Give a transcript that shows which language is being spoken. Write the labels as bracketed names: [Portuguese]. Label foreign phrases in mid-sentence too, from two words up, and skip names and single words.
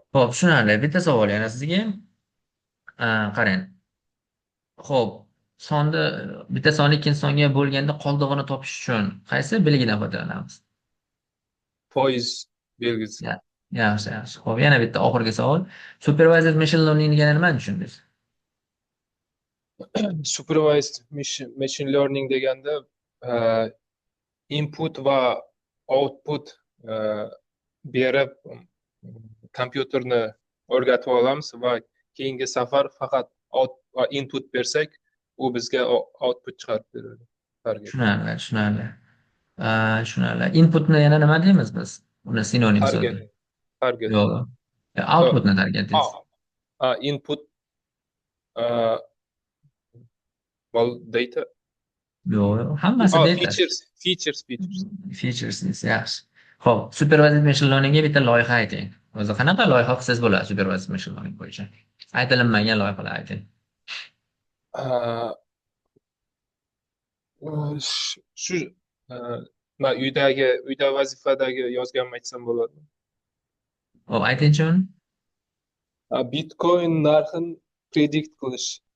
[Uzbek] Ho'p, tushunarli. Bitta savol yana sizga. Qarang. Xo'p, sonni bitta sonni ikkinchi songa bo'lganda qoldig'ini topish uchun qaysi belgidan foydalanamiz? Foiz belgisi. Yaxshi, yaxshi. Xo'p, yana bitta oxirgi savol. [English] Supervised machine learning [Uzbek] degani nimani tushundingiz? [English] Supervised machine learning [Uzbek] deganda input va output berib kompyuterni o'rgatib olamiz va keyingi safar faqat input bersak, u bizga output chiqarib beradi. Tushunarli, tushunarli. Tushunarli. Inputni yana nima deymiz biz? Uni sinonim so'zi. Target. Yo'q. Outputni target deymiz. [English] Input well, data. [Uzbek] Yo'q, hammasi data. Features. Features yaxshi. Xo'p, [English] supervised machine learningga [Uzbek] bitta loyiha ayting. O'zi qanaqa loyiha qilsangiz bo'ladi [English] supervised machine learning [Uzbek] bo'yicha? Aytilinmagan loyihalar ayting. Shu uyda vazifadagi yozganimni aytsam bo'ladimi? Xo'p, aytingchi uni. Bitcoin narxini predict qilish.